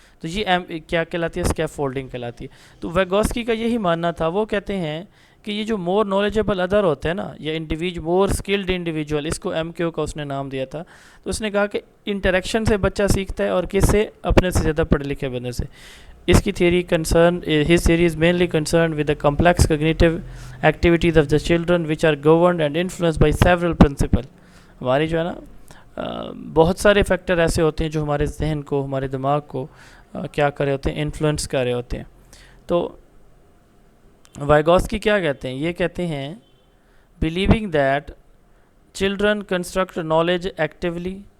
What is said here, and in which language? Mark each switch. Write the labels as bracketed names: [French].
[Urdu] تو یہ کیا کہلاتی ہے؟ اسکیپ فولڈنگ کہلاتی ہے. تو ویگوسکی کا یہی ماننا تھا، وہ کہتے ہیں کہ یہ جو مور نالجبل ادر ہوتے ہیں نا، یا مور اسکلڈ انڈیویجول، اس کو ایم کیو کا اس نے نام دیا تھا. تو اس نے کہا کہ انٹریکشن سے بچہ سیکھتا ہے، اور کس سے؟ اپنے سے زیادہ پڑھے لکھے بندے سے. اس کی theory [English] his theory is mainly concerned with the complex cognitive activities of the children which are governed and influenced by several principles. [Urdu] ہماری جو ہے نا بہت سارے فیکٹر ایسے ہوتے ہیں جو ہمارے ذہن کو، ہمارے دماغ کو کیا کر رہے ہوتے ہیں؟ انفلوئنس کر رہے ہوتے ہیں. تو وائگوسکی کیا کہتے ہیں؟ یہ کہتے ہیں [English] believing that children construct knowledge actively.